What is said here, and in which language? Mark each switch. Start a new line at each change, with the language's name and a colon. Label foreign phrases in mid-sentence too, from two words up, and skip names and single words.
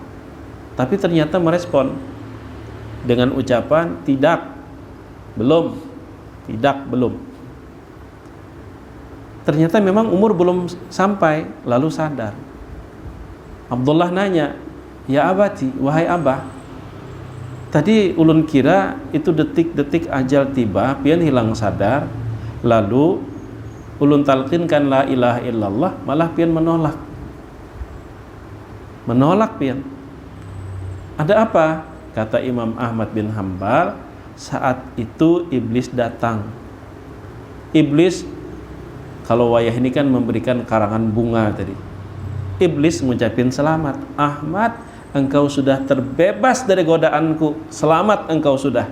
Indonesian: Tapi ternyata merespon dengan ucapan tidak, belum, tidak, belum. Ternyata memang umur belum sampai, lalu sadar. Abdullah nanya,
Arabic: يا أبتي,
Banjar: wahai abah, tadi ulun kira itu detik-detik ajal tiba, pian hilang sadar, lalu ulun talqinkan
Arabic: لا إله إلا الله,
Banjar: malah pian menolak. Menolak pian. Ada apa?
Indonesian: Kata Imam Ahmad bin Hanbal, saat itu iblis datang.
Banjar: Iblis, kalau wayah ini kan memberikan karangan bunga tadi.
Indonesian: Iblis ngucapin selamat. Ahmad, engkau sudah terbebas dari godaanku. Selamat engkau sudah.